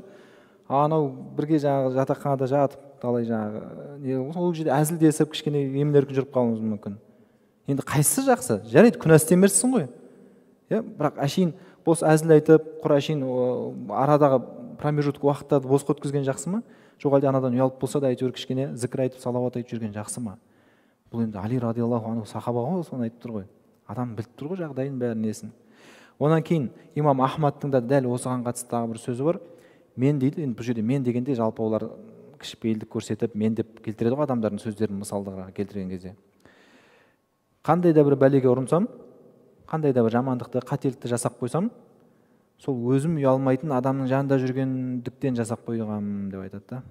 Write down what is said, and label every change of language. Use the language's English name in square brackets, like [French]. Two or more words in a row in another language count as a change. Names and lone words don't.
[Kazakh] Анау бірге жаңағы жатақханада жатып, талай жаңағы ол жерде әзілдесіп, кішкене емін еркін жүріп қалуымыз мүмкін. Енді қайсысы жақсы? Жарайды, күнә істемерсің ғой. Бірақ әшейін бос әзіл айтып, құр әшейін арадағы промежуток уақыттарды бос өткізген жақсы ма? Жоқ әлде анадан ұялып болса да әйтеуір кішкене зікір айтып, салауат айтып жүрген жақсы ма? Бұл енді Али [Arabic] رضي الله عنه [Kazakh] сахаба ғой, соны айтып тұр ғой. Адам біліп тұр ғой жағдайын бәрін несін. Онан кейін имам Ахмадтың да дәл осыған қатысты тағы бір сөзі бар. Мен дейді, енді бұл жерде мен дегенде жалпы олар кішіпейілдік көрсетіп мен деп келтіреді ғой адамдардың сөздерін мысалдарға келтірген кезде. Қандай да бір бәлеге ұрынсам, қандай да бір жамандықты, қателікті жасап қойсам, сол өзім ұялмайтын адамның жанында жүргендіктен жасап қойғам деп айтады да.